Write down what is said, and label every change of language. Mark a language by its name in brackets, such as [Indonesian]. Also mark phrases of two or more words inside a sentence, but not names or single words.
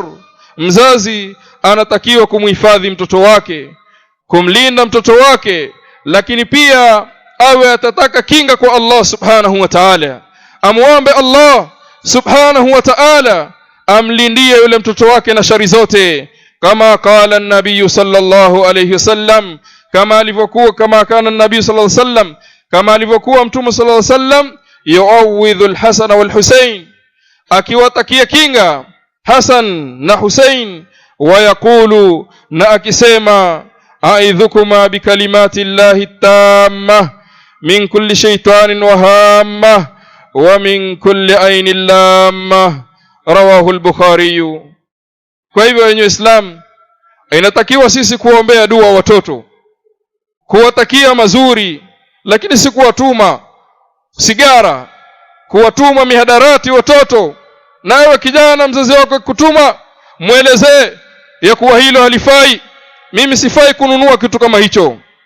[Swahili] Mzazi anatakiwa kumhifadhi mtoto wake, kumlinda mtoto wake, lakini pia awe atataka kinga kwa Allah [Arabic] سبحانه وتعالى. [Swahili] Amuombe Allah [Arabic] سبحانه وتعالى [Swahili] amlindie yule mtoto wake na shari zote, kama qala [Arabic] النبي صلى الله عليه وسلم, [Swahili] kama alivyokuwa, kama [Arabic] كان النبي صلى الله عليه وسلم, [Swahili] kama alivyokuwa mtume [Arabic] صلى الله عليه وسلم يعوذ الحسن والحسين, [Swahili] akiwatakia kinga Hasan na Husayn, [Arabic] ويقول, [Swahili] na akisema, [Arabic] أعيذكما بكلمات الله التامة من كل شيطان وهامة ومن كل عين لامة. رواه البخاري. [Swahili] Kwa hivyo wenye Islam, inatakiwa sisi kuombea dua watoto, kuwatakia mazuri, lakini si kuwatuma sigara, kuwatuma mihadarati watoto. Na wewe kijana, mzazi wako kutuma, muelezee ya kuwa hilo halifai, mimi sifai kununua kitu kama hicho.